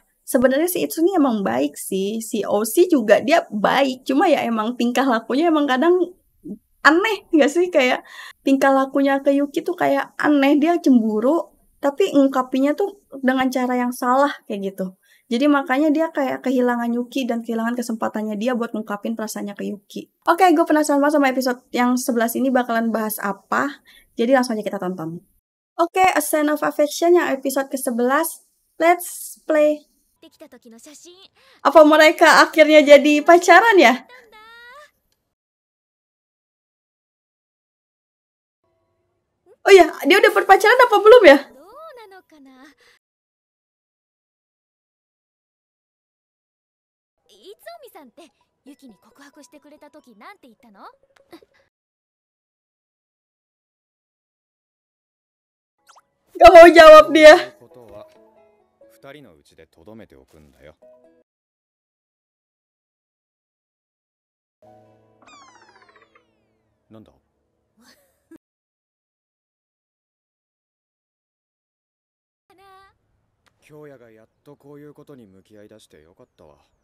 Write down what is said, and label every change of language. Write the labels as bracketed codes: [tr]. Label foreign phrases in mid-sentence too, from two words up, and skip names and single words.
[id] Sebenarnya si Itsu ini emang baik sih, si Aoshi juga dia baik, cuma ya emang tingkah lakunya emang kadang aneh gak sih, kayak tingkah lakunya ke Yuki tuh kayak aneh, dia cemburu tapi ngungkapinnya tuh dengan cara yang salah kayak gitu. Jadi makanya dia kayak kehilangan Yuki dan kehilangan kesempatannya dia buat ngungkapin perasaannya ke Yuki. Oke, gue penasaran banget sama episode yang 11 ini bakalan bahas apa. Jadi langsung aja kita tonton. Oke, A Sign of Affection yang episode ke-11. [en] Let's play. [id] Apa mereka akhirnya jadi pacaran ya? Oh ya, dia udah berpacaran apa belum ya? Gak mau jawab dia. [ja] 二人のうちでとどめておくんだよ。なんだ？京也がやっとこういうことに向き合いだしてよかったわ。